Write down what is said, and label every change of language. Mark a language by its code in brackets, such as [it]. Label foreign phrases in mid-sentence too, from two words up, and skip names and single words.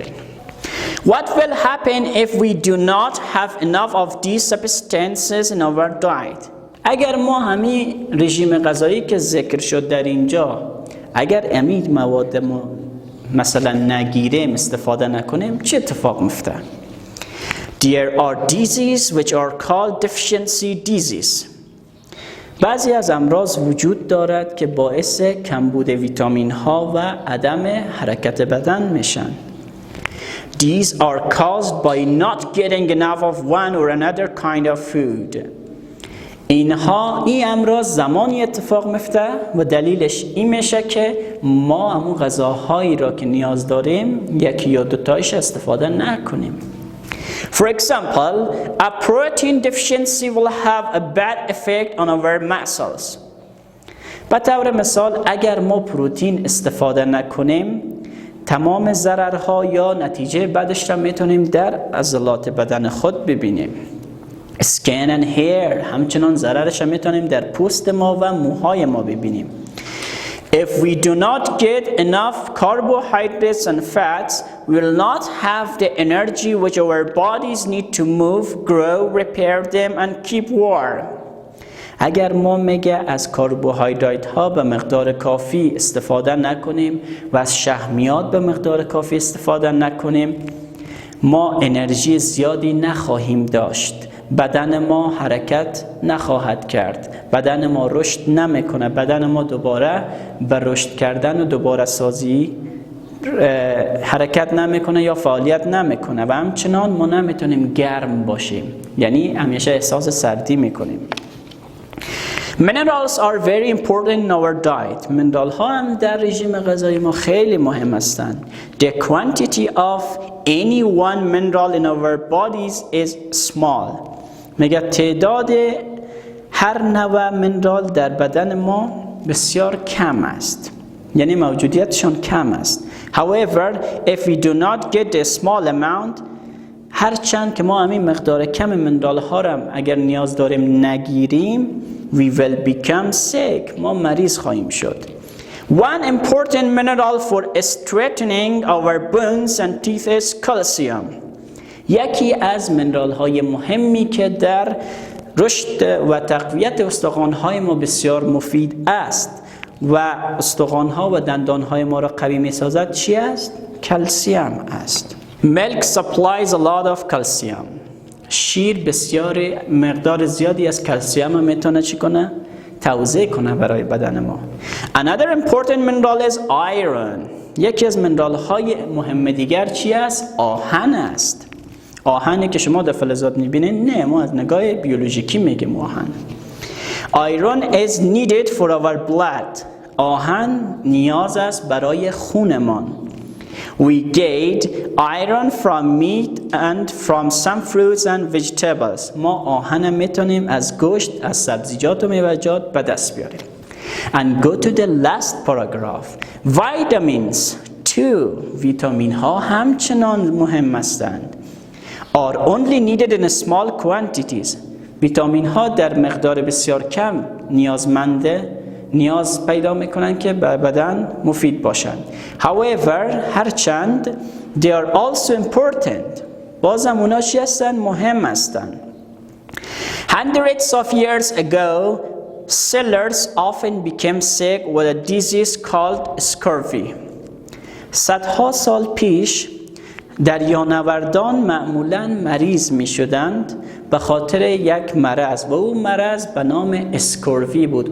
[en] What will happen if we do not have enough of these substances in our diet? [fa] اگر ما همین رژیم غذایی که ذکر شد در اینجا، اگر امید مواد ما مثلا نگیریم، استفاده نکنیم، چه اتفاق میفته؟ [en] There are diseases which are called deficiency disease. [fa] بعضی از امراض وجود دارد که باعث کمبود ویتامین ها و عدم حرکت بدن میشن. [en] These are caused by not getting enough of one or another kind of food. [fa] این امراض زمانی اتفاق میفته و دلیلش این میشه که ما همون غذاهایی را که نیاز داریم یکی یا دوتایش استفاده نکنیم. [en] For example, a protein deficiency will have a bad effect on our muscles. [fa] به طور مثال اگر ما پروتین استفاده نکنیم تمام ضررها یا نتیجه بعدش را میتونیم در عضلات بدن خود ببینیم. [en] Skin and hair، [fa] همچنان ضررش هم میتونیم در پوست ما و موهای ما ببینیم. [en] If we do not get enough carbohydrates and fats, we will not have the energy which our bodies need to move, grow, repair them and keep warm. [fa] اگر ما میگه از کربوهیدرات ها به مقدار کافی استفاده نکنیم و از شحمیات به مقدار کافی استفاده نکنیم، ما انرژی زیادی نخواهیم داشت، بدن ما حرکت نخواهد کرد، بدن ما رشد نمیکنه، بدن ما دوباره به رشد کردن و دوباره سازی حرکت نمیکنه یا فعالیت نمیکنه و همچنان ما نمیتونیم گرم باشیم، یعنی همیشه احساس سردی میکنیم. [en] Minerals are very important in our diet. [fa] منرال ها هم در رژیم غذایی ما خیلی مهم هستند. [en] The quantity of any one mineral in our bodies is small. [fa] میگه تعداد هر نوع منرال در بدن ما بسیار کم است، یعنی موجودیتشان کم است. [en] However, if we do not get a small amount, [fa] هرچند که ما همین مقدار کم منرال ها را اگر نیاز داریم نگیریم، [en] we will become sick. [fa] ما مریض خواهیم شد. [en] One important mineral for strengthening our bones and teeth is calcium. [fa] یکی از منرال های مهمی که در رشد و تقویت استخوان های ما بسیار مفید است و استخوان ها و دندان های ما را قوی می سازد چی است؟ کلسیم است. [en] Milk supplies a lot of calcium. [fa] شیر بسیار مقدار زیادی از کلسیم هم میتونه چی کنه؟ توزیع کنه برای بدن ما. [en] Another important mineral is iron. [fa] یکی از منرال های مهم دیگر چی است؟ آهن است. آهنی که شما در فلزات میبینید؟ نه، ما از نگاه بیولوژیکی میگیم آهن. [en] Iron is needed for our blood. [fa] آهن نیاز است برای خونمان. [en] We get iron from meat and from some fruits and vegetables. [fa] ما آهن میتونیم از گوشت، از سبزیجات و میوه‌جات به دست بیاریم. [en] And go to the last paragraph. Vitamins too. [fa] ویتامین ها همچنان مهم هستند. [en] Are only needed in small quantities. [fa] ویتامین ها در مقدار بسیار کم نیاز پیدا میکنن که به بدن مفید باشند. [en] However, هرچند they are also important. [fa] بازم اونا چی هستن؟ مهم هستن. [en] Hundreds of years ago, sailors often became sick with a disease called scurvy. [fa] صدها سال پیش دریانوردان معمولاً مریض می شدند به خاطر یک مرض و او مرض به نام اسکوروی بود.